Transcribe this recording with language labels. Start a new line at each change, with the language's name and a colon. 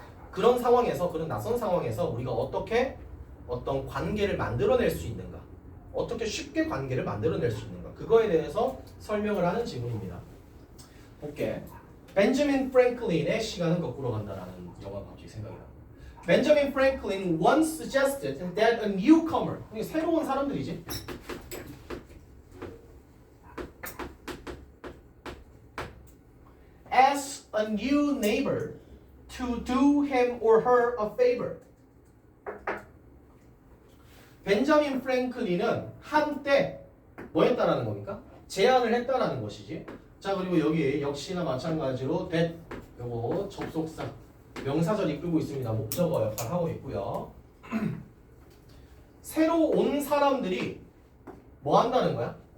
Korean: 그런 상황에서, 그런 낯선 상황에서 우리가 어떻게 어떤 관계를 만들어낼 수 있는가, 어떻게 쉽게 관계를 만들어낼 수 있는가, 그거에 대해서 설명을 하는 지문입니다. 볼게. 벤저민 프랭클린의 시간은 거꾸로 간다라는 영화가 갑자기 생각이 나.
English: Benjamin Franklin once suggested that a newcomer,
Korean: 새로운 사람들이지.
English: Ask a new neighbor to do him or her a favor.
Korean: 벤자민 프랭클린은 한때 뭐 했다라는 겁니까? 제안을 했다라는 것이지. 자, 그리고 여기 역시나 마찬가지로 that 요거 접속사 명사절 이끌고 있습니다. 목적어 역할 하고 있고요. 새로 온 사람들이 뭐 한다는 거야?